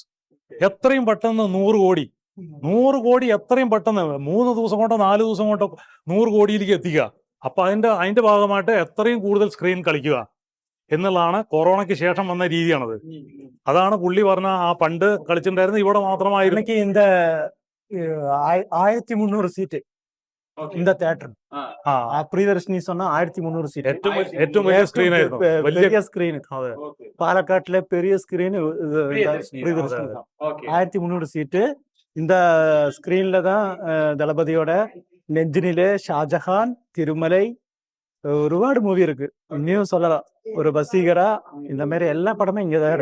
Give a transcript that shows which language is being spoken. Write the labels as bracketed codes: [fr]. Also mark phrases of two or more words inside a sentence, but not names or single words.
[ml] എത്രയും പെട്ടെന്ന് 100 കോടി എത്രയും പെട്ടെന്ന് 3 ദിവസം കൊണ്ടോ 4 ദിവസം കൊണ്ടോ 100 കോടിയിലേക്ക് എത്തിക്കുക. അപ്പൊ അതിന്റെ ഭാഗമായിട്ട് എത്രയും കൂടുതൽ സ്ക്രീൻ കളിക്കുക എന്നുള്ളതാണ് കൊറോണയ്ക്ക് ശേഷം വന്ന രീതിയാണത്. അതാണ് പുള്ളി പറഞ്ഞ ആ പണ്ട് കളിച്ചിട്ടുണ്ടായിരുന്നത് ഇവിടെ മാത്രമായിരുന്നു. [ta] இன்னைக்கு இந்த 1300 சீட்டு இந்த தியேட்டர். [ml] പ്രിയദർശിനി சொன்னா 1300 സീറ്റ്. ഏറ്റവും വലിയ സ്ക്രീൻ ആയിരുന്നു. [ta] பெரிய ஸ்கிரீன். [ml] അതെ. [ta] பாலக்காட்டுல பெரிய ஸ்கிரீன் பிரியதர்ஷினி. [ml] പ്രിയദർശിനി. [ta] ஓகே. [ml] 1300 സീറ്റ്. [ta] இந்த ஸ்கிரீன்ல தான் தளபதியோட நெஞ்சினிலே, ஷாஜஹான், திருமலை, [ml] ഒരുപാട് മൂവി இருக்கு. [ta] இன்னும் சொல்லலாம். ஒரு வசீகரா இந்த மாதிரி எல்லா படமும் இங்கதான் இருக்கு.